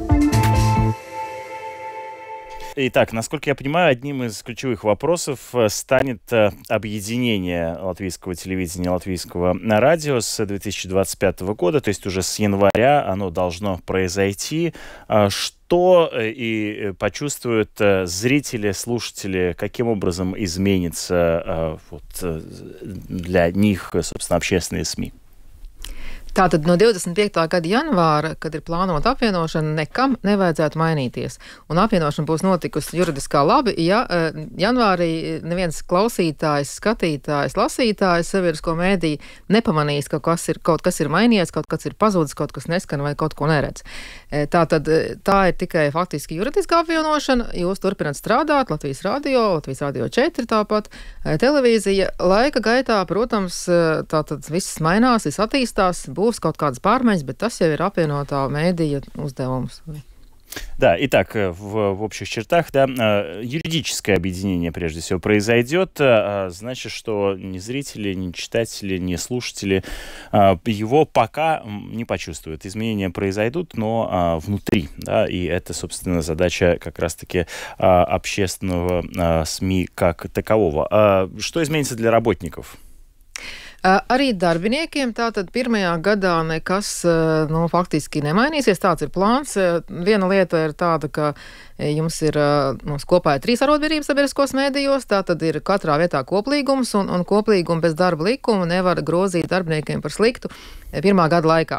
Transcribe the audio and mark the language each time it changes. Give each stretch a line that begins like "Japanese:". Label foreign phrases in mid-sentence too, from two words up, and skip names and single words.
Russian: Итак, насколько я понимаю, одним из ключевых вопросов станет объединение латвийского телевидения и латвийского радио с 2025 года, то есть уже с января оно должно произойти. Что и почувствуют зрители, слушатели, каким образом изменится для них, собственно, общественные СМИ?
Latvian: Tātad no 25. gada janvāra, kad ir plānota apvienošana, nekam nevajadzētu mainīties. Un apvienošana būs notikusi juridiskā labi, ja janvārī neviens klausītājs, skatītājs, lasītājs sabiedrisko mēdīju nepamanīs, ka kaut kas ir mainījies, kaut kas ir pazudis, kaut kas neskan vai kaut ko neredz. Tātad tā ir tikai faktiski juridiskā apvienošana. Jūs turpināt strādāt, Latvijas radio 4 tāpat, televīzija. Laika gaitā, protams, tātad viss mainās, viss attīstās, būs kaut kādas pārmaiņas, bet tas jau ir apvienotā mēdīja uzdevums.
Russian: Да, итак, в общих чертах, да, юридическое объединение, прежде всего, произойдет. Значит, что ни зрители, ни читатели, ни слушатели его пока не почувствуют. Изменения произойдут, но внутри, да, и это, собственно, задача как раз-таки общественного СМИ как такового. Что изменится для работников?
Latvian: Arī darbiniekiem tātad pirmajā gadā nekas faktiski nemainīsies. Tāds ir plāns. Viena lieta ir tāda, ka jums ir mums kopā 3 arotbiedrības sabiedriskos mēdījos, tātad ir katrā vietā koplīgums, un koplīgumu bez darba likuma nevar grozīt darbiniekiem par sliktu pirmā gada laikā.